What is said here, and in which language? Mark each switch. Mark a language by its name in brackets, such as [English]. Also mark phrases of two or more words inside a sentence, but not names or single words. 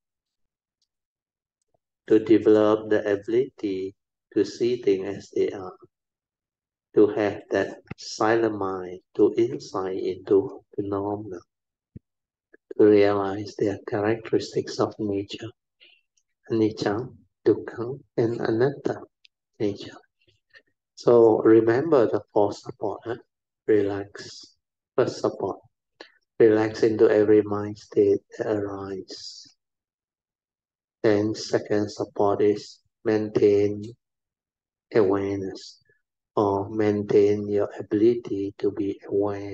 [English] to develop the ability to see things as they are, to have that silent mind, to insight into phenomena, to realize their characteristics of nature, [Pali] anicca, dukkha, [English] and anatta nature. So remember the four support. Relax. First support. Relax into every mind state that arises. Then second support is maintain awareness, or maintain your ability to be aware.